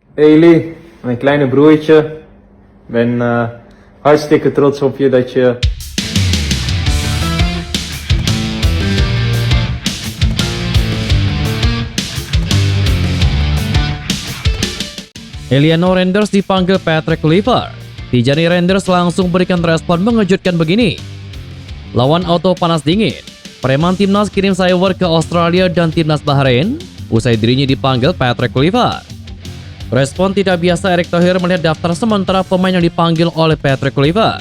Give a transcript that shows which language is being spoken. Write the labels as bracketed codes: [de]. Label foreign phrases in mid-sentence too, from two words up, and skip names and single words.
[nl] Hey Lee, mijn kleine broertje. Ik ben hartstikke trots op je dat je [id] Eliano Renders dipanggil Patrick Kluivert. Tijani Renders langsung berikan respon mengejutkan begini. Lawan auto panas dingin, preman timnas kirim cyber ke Australia dan timnas Bahrain usai dirinya dipanggil Patrick Kluivert. Respon tidak biasa Erick Thohir melihat daftar sementara pemain yang dipanggil oleh Patrick Kluivert.